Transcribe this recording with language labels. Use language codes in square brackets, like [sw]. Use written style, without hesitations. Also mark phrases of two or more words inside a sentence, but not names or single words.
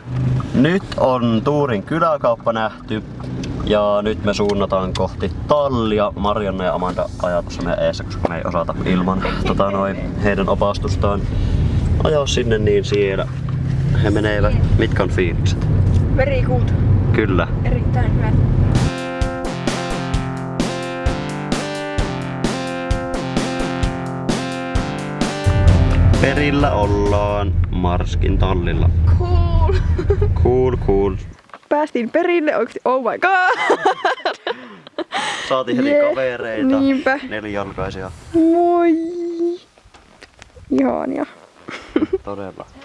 [fi] Nyt on Tuurin kyläkauppa nähty. Ja nyt me suunnataan kohti tallia. Marianna ja Amanda ajaa tuossa meidän eessä, koska me ei osata ilman heidän opastustaan ajaa sinne, niin siellä he menevät. Mitkä on fiilikset? [en] Very good. [fi] Kyllä. Erittäin hyvä. Perillä ollaan Marskin tallilla. Cool. Päästiin perille oikeesti, [en] oh my god! [fi] Saatiin heti kavereita. Niinpä. Nelijalkaisia. Moi! Ihania. Todella.